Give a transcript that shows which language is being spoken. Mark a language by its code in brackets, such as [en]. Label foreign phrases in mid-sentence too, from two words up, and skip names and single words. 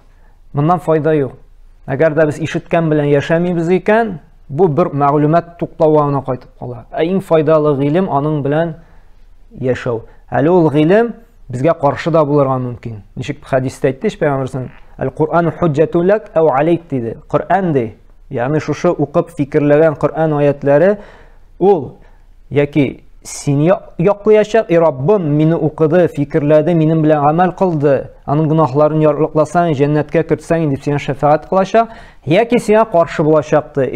[tt] Моннан файда юк. Әгәр дә без ишеткән белән яшәмибез икән, бу бер мәгълүмат туплауга гына кайтып кала. Иң файдалы гыйлем аның белән яшәү. Әле ул гыйлем безгә каршы да булырга мөмкин. Ничек хадистә әйтте Пәйгамбәрсен? [ar] القرآن حجة لك أو عليك диде. [tt] Кур'ан ди, ягъни шушы укып фикерләгән Кур'ан аятлары ул яки син яклыячак, Раббым мине укыды, фикерләде, минем белән гамәл кылды, аның гынахларын ярлыкласаң, җәннәткә кертсәң дип сиңа шафаат кылачак, яки сиңа каршы булачакты.